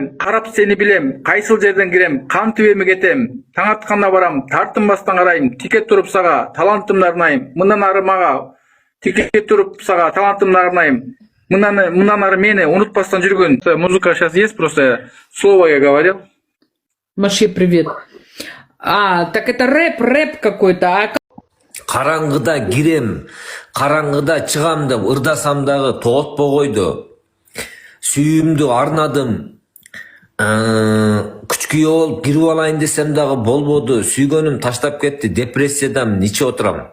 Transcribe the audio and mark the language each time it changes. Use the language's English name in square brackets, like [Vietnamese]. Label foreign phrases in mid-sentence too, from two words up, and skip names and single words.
[Kyrgyz] карап сени билем, кайсыл жерден кирем, кантип эми кетем, таң атканда барам, тартынбастан карайм, тике туруп сага талантымды арнайм, мындан ары мага тике туруп сага талантымды арнайм, мындан ары мени унутпастан жүргөн. [Russian] Музыка сейчас есть, просто слово я говорил. Маши, привет. Так это рэп какой-то. [Kyrgyz] Караңгыда кирем, караңгыда чыгам деп ырдасам дагы тоотпой койду. Сүйүмдү арнадым. Күчкү болуп кирип алайын десем дагы болбоду. Сүйгөнүм таштап кетти. Депрессиядамын, иче отурам.